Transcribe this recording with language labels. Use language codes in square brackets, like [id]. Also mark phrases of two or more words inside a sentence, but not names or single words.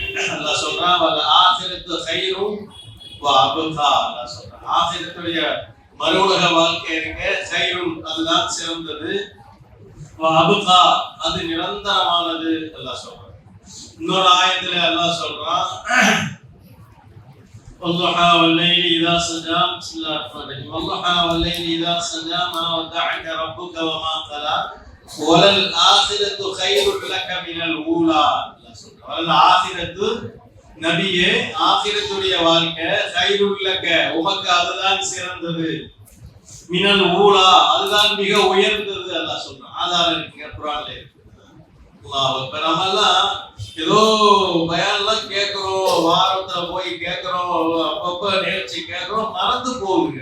[ta] அல்லாஹ் சொல்றான் [ar] والآخرة خير وأبقى. [ta] அல்லாஹ் சொல்றான் ஆகிரத்துடைய மறு உலக வாழ்க்கை இருக்கு, கைரும் அதுதான் சிறந்தது, [ar] وأبقى [ta] அது நிரந்தரமானது. அல்லாஹ் சொல்றான். இன்னொரு ஆயத்துல அல்லாஹ் சொல்றான் [ar] والضحى والليل إذا سجى. بسم الله الرحمن الرحيم. والضحى والليل إذا سجى ما ودعك ربك وما قلى وللآخرة خير لك من الأولى. [ta] وللآخرة நபியே ஆகிரத்துடைய வாழ்க்கை [ar] خير لك [ta] உமக்கு அதுதான் சிறந்தது, [ar] من الأولى [ta] அதுதான் மிக உயர்ந்தது. அல்லாஹ் சொல்றான். ஆதாரம் இருக்கு, குர்ஆன்ல இருக்கு. இப்ப நம்ம எல்லாம் ஏதோ பயான்லாம் கேட்கிறோம், வாரத்துல போய் கேட்கிறோம், அப்பப்ப நிகழ்ச்சி கேட்கிறோம், மறந்து போகுங்க.